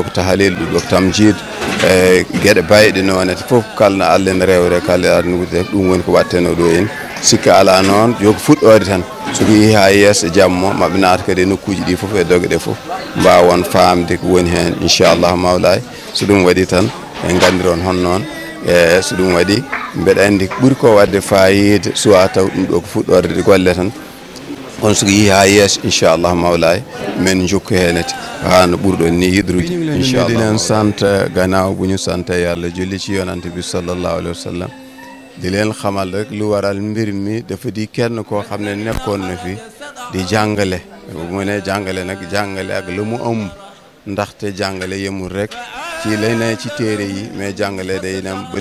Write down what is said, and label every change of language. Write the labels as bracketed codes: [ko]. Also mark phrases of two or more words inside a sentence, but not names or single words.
[ff] ko tahlil ɗum ɗo ko tamjid e gueɗe bayɗe noon ete foof kalno Allah en rewre kala adnude ɗum woni ko watteno ɗo en sikka ala noon yoko fuɗɗode tan soko yeehi ha yeeso jamma maɓe naata kadi e nokkuji ɗi foof e dogue ɗe foof mbawon famde ko woni hen [ar] إن شاء الله مولاي [ff] so ɗum waɗi tan en gandiron hon noon e so ɗum waɗi mbeɗa andi ɓuuri ko wadde fayida suwa taw ɗum ɗo ko fuɗɗorde golle tan on soko yeehi ha yeeso [ar] إن شاء الله مولاي [ff] men jokku henete ha no ɓurɗon ni yidrude [wo] inchallah en sante ganaw buñu sante yalla julli ci yonante bi [ar] صلى الله عليه وسلم [wo] di leen xamal rek lu waral mbir mi dafa di kenn koo xam ne nekkoon na fi di jàngale mu ne jàngale nag jàngale ak lu mu ëmb ndaxte jàngale yemul rek ci lay ne ci téere yi mais jàngale day dem ba